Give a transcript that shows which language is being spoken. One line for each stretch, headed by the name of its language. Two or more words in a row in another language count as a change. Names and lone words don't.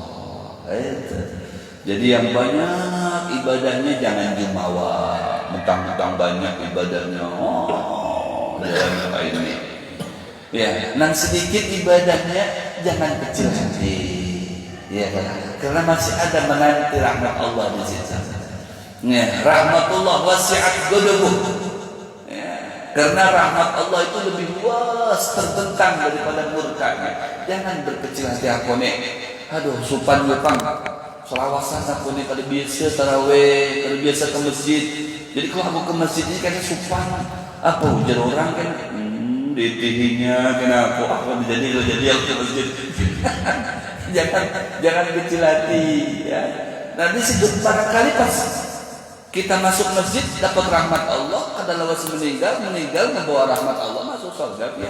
Banjar: Jadi yang banyak ibadahnya jangan jumawa, mentang-mentang banyak ibadahnya. Jangan kayak ini. Ya, yang sedikit ibadahnya jangan kecil hati. Ya, karena masih ada menanti rahmat Allah di situ. Ya,
Arabic: رحمة الله وسعت غضبه.
Banjar: Ya, karena rahmat Allah itu lebih luas terbentang daripada murkanya. Jangan berkecil hati aku nih. Aduh, supan jepang. Selawasan aku nih kada biasa tarawih, kada biasa ke masjid. Jadi kalau aku ke masjid ini kan supan. Apa ujar orang kan? Ditihinya kenapa aku jadi aku ke masjid. jangan kecil hati ya. Nanti sejak barangkali pas kita masuk masjid dapat rahmat Allah, kada lawas meninggal membawa rahmat Allah masuk surga ya.